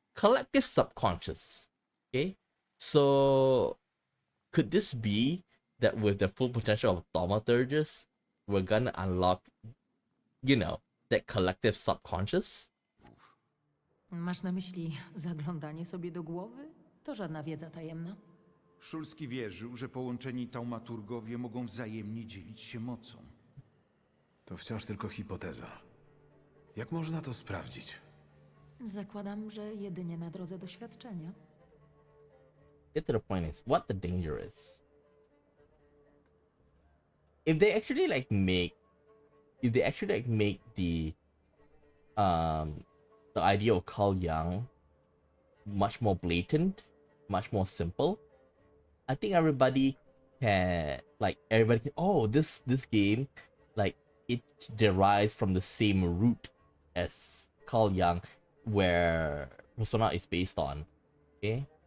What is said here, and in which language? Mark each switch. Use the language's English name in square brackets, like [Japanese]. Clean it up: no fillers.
[English] Collective subconscious, okay? So could this be that with the full potential of Thaumaturges, we're gonna unlock, you know, that collective subconscious? [Polish] Masz na myśli zaglądanie sobie do głowy? To żadna wiedza tajemna. Szulski wierzył, że połączeni taumaturgowie mogą wzajemnie dzielić się mocą. To wciąż tylko hipoteza. Jak można to sprawdzić? Zakładam, że jedynie na drodze doświadczenia. [English] Get to the point is what the danger is. If they actually make the idea of Carl Jung much more blatant, much more simple, I think everybody can oh, this game, like, it derives from the same root as Carl Jung, where Persona is based on, okay?